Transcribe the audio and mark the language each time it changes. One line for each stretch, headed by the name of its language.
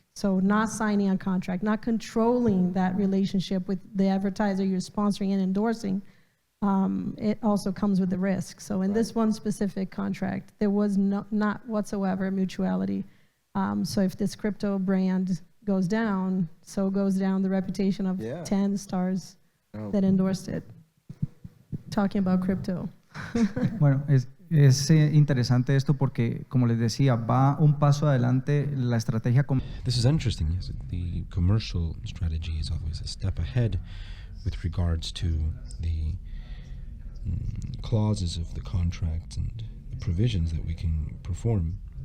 English: So not signing a contract, not controlling that relationship with the advertiser you're sponsoring and endorsing, it also comes with the risk. So in this one specific contract, there was not whatsoever mutuality. So if this crypto brand goes down, so goes down the reputation of 10 stars that endorsed it. Talking about crypto.
Spanish: Bueno, es interesante esto porque, como les decía, va un paso adelante la estrategia.
English: This is interesting. Yes, the commercial strategy is always a step ahead with regards to the clauses of the contract and the provisions that we can perform.